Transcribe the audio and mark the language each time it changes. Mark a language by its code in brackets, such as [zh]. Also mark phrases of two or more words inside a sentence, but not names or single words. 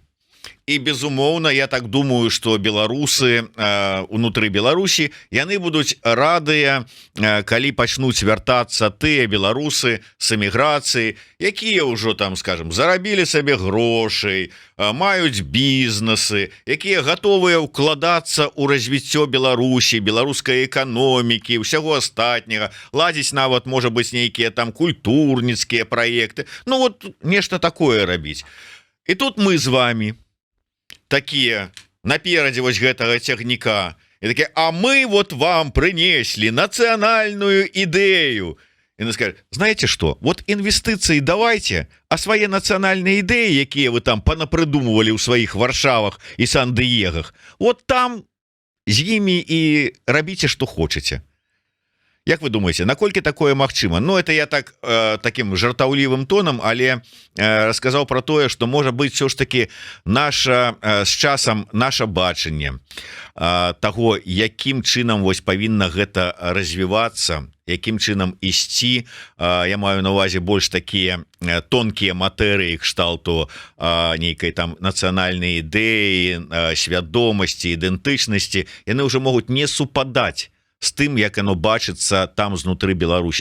[be] І, безумоўна, я так думаю, што беларусы унутры Беларусі, яны будуць радыя, калі пачнуць вяртацца тыя беларусы з эміграцыі, якія ўжо там, скажем, зарабілі сабе грошай, маюць бізнесы, якія гатовыя ўкладацца ў развіццё Беларусі, беларускай эканомікі, ўсяго астатняга, ладзіць нават, можа быць, нейкія там культурніцкія праекты, ну вот нешта такое рабіць. І тут мы з вами такие наперадзе вось гэтага цягніка і такие, [ru] а мы вот вам принесли национальную идею. И она скажет, знаете что, вот инвестиции давайте, а свои национальные идеи, [be] якія вы там [ru] понапридумывали у своих Варшавах и Сан-Диегах, вот там [be] з імі і рабіце, што хочаце. Як вы думаете, наколькі такое магчыма? Ну, [ru] это я так таким [be] жартаўлівым тонам, але расказаў про тое, што можа быць все ж таки з часам наша бачанне таго, якім чынам вось павінна гэта развівацца, якім чынам ісці, я маю на увазе больш такія тонкія матэрыі кшталту нейкай там нацыянальнай ідэі, свядомасці, ідэнтычнасці, яны ўжо могуць не супадаць з тым, як оно бачыцца там знутры Беларусі.